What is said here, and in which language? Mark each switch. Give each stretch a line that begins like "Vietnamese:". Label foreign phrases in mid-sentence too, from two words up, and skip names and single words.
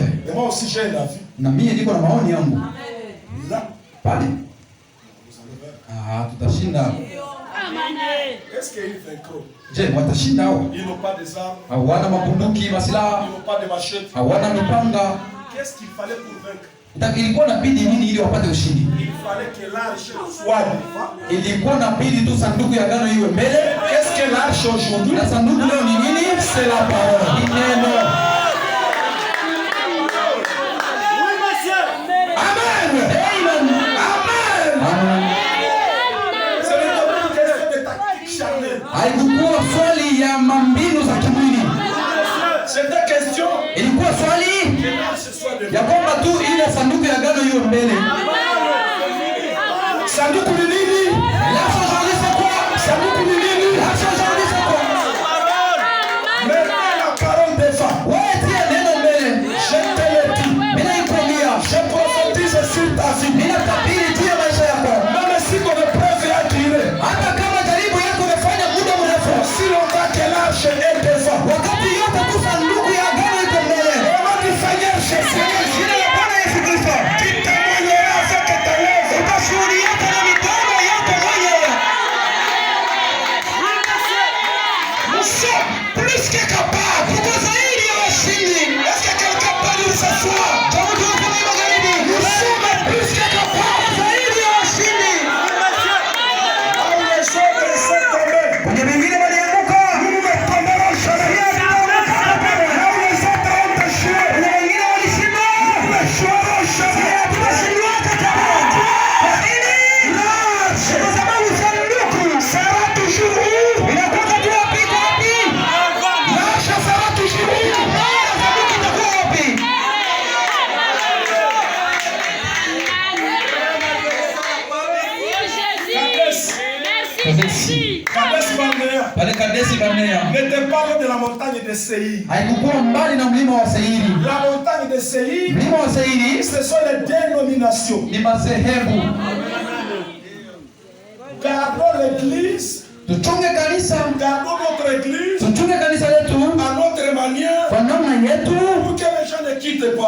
French: Et moi aussi j'ai un avis.
Swahili: Na mimi niko na maoni yangu.
French: Là,
Swahili: Pale. Tutashinda.
French: est-ce qu'ils vaincront?
Swahili: Je, watashinda hao?
French: Ils n'ont pas des armes,
Swahili: Hawana mabunduki,
French: ils
Swahili: masilaha,
French: n'ont pas de machettes.
Swahili: hawana mipanga.
French: Qu'est-ce qu'il fallait pour vaincre?
Swahili: Ilikuwa inabidi nini ili wapate ushindi?
French: Il fallait que l'arche soit devant.
Swahili: Ilikuwa inabidi tu sanduku ya agano iwe mbele.
French: Qu'est-ce que l'arche aujourd'hui?
Swahili: Na sanduku leo ni nini?
French: C'est la parole.
Swahili: Ni neno.
French: Amen! Amen. Amen. Ce n'est pas une question de tactique charnelle.
Swahili: Haikuwa swali ya mbinu za kimwili.
French: C'était question
Swahili: Ilikuwa swali
French: que l'arche soit
Swahili: ya
French: devant.
Swahili: kwamba tu ile sanduku ya agano iwe mbele. Sanduku ni nini?
French: L'arche aujourd'hui c'est quoi?
Swahili: Sanduku ni nini?
French: L'arche aujourd'hui c'est quoi? Maintenant la parole devant.
Swahili: Wewe tia neno mbele.
French: Je te le dis.
Swahili: Mimi nakwambia,
French: Je prophétise sur ta vie.
Swahili: mimi natabiri juu ya maisha yako.
French: Même si ton épreuve a duré,
Swahili: Hata kama jaribu yako imefanya muda mrefu,
French: si longtemps que l'arche est devant,
Swahili: wakati yote tu sanduku ya agano iko mbele.
French: au nom du Seigneur Jésus,
Swahili: Jina la Bwana Yesu Kristo.
French: tu témoigneras avec ta lèvre.
Swahili: Utashuhudia na mikono yako mwenyewe.
French: Nous sommes plus que capables.
Swahili: Tuko zaidi ya washindi.
French: Est-ce que quelqu'un peut dire ce soir?
Swahili: Jambo tunasema magharibi.
French: Nous sommes plus que capables.
Swahili: Zaidi ya washindi.
French: Là où les autres sont tombés,
Swahili: Kwenye vingine walianguka.
French: nous ne tomberons jamais. Là où les autres ont échoué,
Swahili: Kwenye wengine walishindwa.
French: nous n'échouerons jamais.
Swahili: Tunashindwaka kamwe. Kwa nini?
French: L'arche
Swahili: Kwa sababu sanduku
French: sera toujours où?
Swahili: inakuwa tu wapi kwa wapi?
French: L'arche sera toujours où?
Swahili: Sanduku itakuwa wapi?
French: Kadès Barnea
Swahili: Pale Kadesi Barnea
French: n'était pas loin de la montagne de Séir.
Swahili: haikukuwa mbali na mlima wa Seiri.
French: La montagne de Séir,
Swahili: Mlima wa Seiri
French: ce sont les dénominations.
Swahili: ni madhehebu.
French: Gardons l'église,
Swahili: Tuchunge kanisa,
French: gardons notre église
Swahili: tuchunge kanisa letu
French: à notre manière
Swahili: kwa namna yetu,
French: pour que les gens ne quittent pas.